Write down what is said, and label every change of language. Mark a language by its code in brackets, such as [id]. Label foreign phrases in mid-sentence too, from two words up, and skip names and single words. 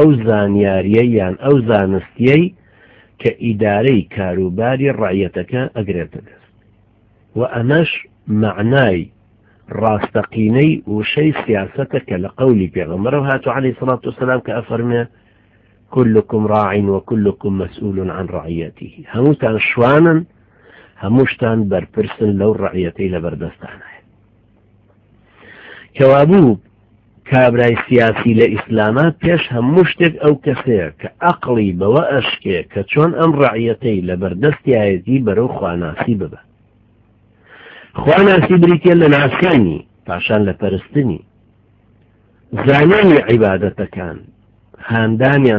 [ckb] زانیاریە یان ئەو زانستیەی کە ئیدارەی کاروباری ڕەعیەتەکە ئەگرێتە دەست و ئەمەش معنای ڕاستەقینەی وشەی سیاسەتە کە لە قەولی پێغەمبەرەوە هاتووە [ar] عەلەیهی سەڵات وسەلام [ckb] کە ئەفەرمێ [ar] كلكم راع وكلكم مسؤول عن رعيته [ckb] هەمووتان شوانن هەمووشتان بەرپرسن لەو ڕەعیەتەی لەبەردەستانە کەوابوو کابرای سیاسی لە ئیسلاما پێش هەموو شتێک ئەو کەسەیە کە عەقڵی بەوە ئەشکێ کە چۆن ئەم ڕەعیەتەی لەبەردەستیایەتی بەرەو خواناسی ببە خواناسی بریتە لە ناسکانی پاشان لە پەرستنی زانانی عیبادەتەکان هاندانیان